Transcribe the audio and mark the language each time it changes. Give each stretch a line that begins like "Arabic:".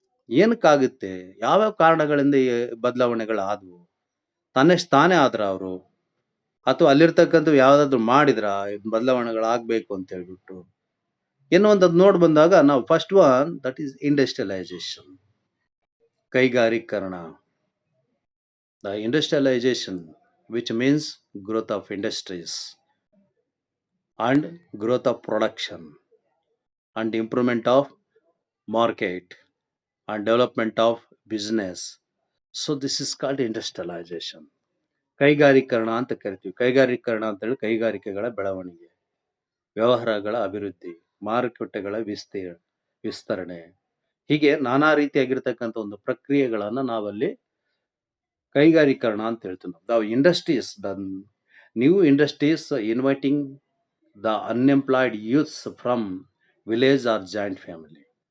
Kannada: ಏನಕ್ಕಾಗುತ್ತೆ, ಯಾವ್ಯಾವ ಕಾರಣಗಳಿಂದ ಈ ಬದಲಾವಣೆಗಳಾದವು, ತಾನೇ ಆದ್ರ ಅವರು, ಅಥವಾ ಅಲ್ಲಿರ್ತಕ್ಕಂಥ ಯಾವ್ದಾದ್ರು ಮಾಡಿದ್ರ ಬದಲಾವಣೆಗಳಾಗಬೇಕು ಅಂತ ಹೇಳ್ಬಿಟ್ಟು ಎನ್ನುವಂಥದ್ದು ನೋಡಿ ಬಂದಾಗ ನಾವು
English: first one, that is industrialization,
Kannada: ಕೈಗಾರೀಕರಣ.
English: The industrialization which means growth of industries and growth of production and improvement of market and development of business. So this is called industrialization.
Kannada: ಕೈಗಾರೀಕರಣ ಅಂತ ಕರಿತೀವಿ. ಕೈಗಾರೀಕರಣ ಅಂತ ಹೇಳಿ ಕೈಗಾರಿಕೆಗಳ ಬೆಳವಣಿಗೆ, ವ್ಯವಹಾರಗಳ ಅಭಿವೃದ್ಧಿ, ಮಾರುಕಟ್ಟೆಗಳ ವಿಸ್ತರಣೆ, ಹೀಗೆ ನಾನಾ ರೀತಿಯಾಗಿರ್ತಕ್ಕಂಥ ಒಂದು ಪ್ರಕ್ರಿಯೆಗಳನ್ನ ನಾವಲ್ಲಿ ಕೈಗಾರೀಕರಣ ಅಂತ ಹೇಳ್ತೀವಿ.
English: ನಾವು industries, the new industries inviting the unemployed youths from village or joint family.